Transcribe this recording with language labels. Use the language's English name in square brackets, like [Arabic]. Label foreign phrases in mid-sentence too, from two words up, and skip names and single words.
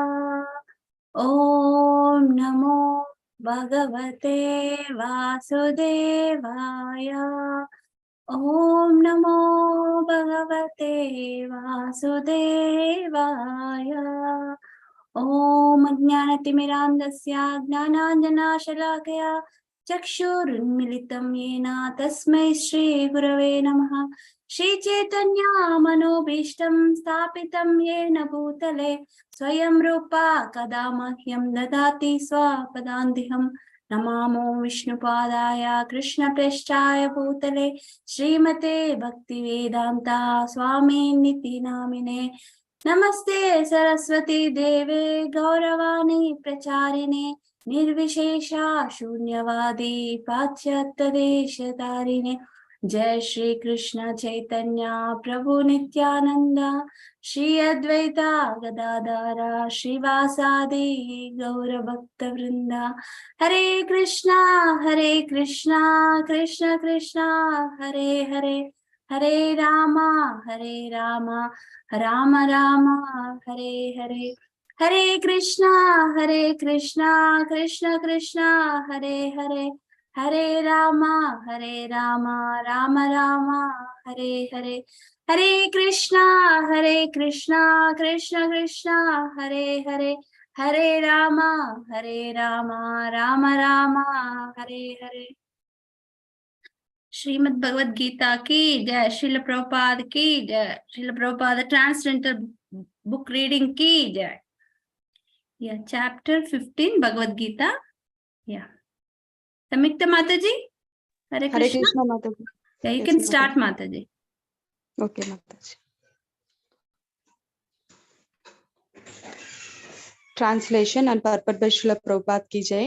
[Sanskrit] ఓం నమో భగవతే వాసుదేవాయ. ఓం నమో భగవతే వాసుదేవాయ. ఓం అజ్ఞానతిమిరాంధస్య జ్ఞానాంజనాశలాకయా చక్షురున్మిలితం येन తస్మై శ్రీ గురవే నమః. శ్రీచైతన్య మనోభీష్టం స్థాపితం येन భూతలే స్వయం రూపా కదా మహ్యం దదాతి స్వపదాంతిహం. నమామో విష్ణుపాదాయ కృష్ణప్రేష్ఠాయ భూతలే శ్రీమతే భక్తివేదాంత స్వామినితి నామినే. నమస్తే సరస్వతి దేవే గౌరవాణి ప్రచారిణే నిర్విశేష శూన్యవాది పాశ్చాత్య దేశధారిణే. జయ శ్రీ కృష్ణ చైతన్య ప్రభు నిత్యానంద శ్రీ అద్వైత గదాధర శ్రీవాసాది గౌర భక్త వృంద. హరే కృష్ణ కృష్ణ కృష్ణ హరే హరే, హరే రామ రామ రామ హరే హరే. హరే కృష్ణ కృష్ణ కృష్ణ హరే హరే, హరే రామ రామ రామ హరే హరే. హరే కృష్ణ కృష్ణ కృష్ణ హరే హరే, హరే రామ రామ రామ హరే హరే. [Hindi] श्रीमद् भगवद गीता की जय. श्रील प्रभुपाद की जय. श्रील प्रभुपाद [English] transcendental book reading [Hindi] की जय. [English] Yeah, chapter 15 Bhagavad Gita. Yeah. Samyukta Mataji. Hare Krishna. Hare Krishna, Mataji. Yeah, you Yes, can Mataji. start, Mataji. Okay, Mataji. Translation and purport by Srila Prabhupada [Hindi] ki jai.